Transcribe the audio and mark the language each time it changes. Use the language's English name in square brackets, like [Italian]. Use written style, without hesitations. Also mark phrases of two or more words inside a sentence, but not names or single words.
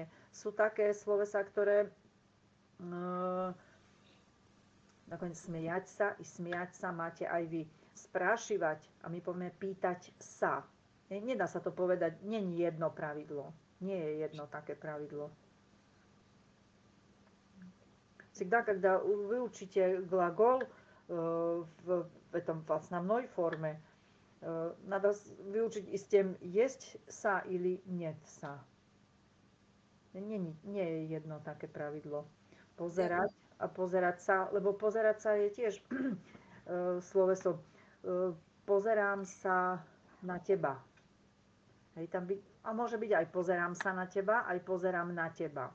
[Slovak] Sú také slovesa, ktoré nakoniec smejať sa i smiať sa máte aj vy. Sprášivať, a my povieme pýtať sa. Nedá sa to povedať, nie je jedno pravidlo. Nie je jedno také pravidlo. [Russian] Всегда, когда вы учите глагол в этом в основной форме, надо выучить и с тем, есть са или нет са. [Slovak] Nie je jedno také pravidlo. Pozerať a pozerať sa, lebo pozerať sa je tiež sloveso pozerám sa na teba. Hej, tam a môže byť aj pozerám sa na teba, aj pozerám na teba.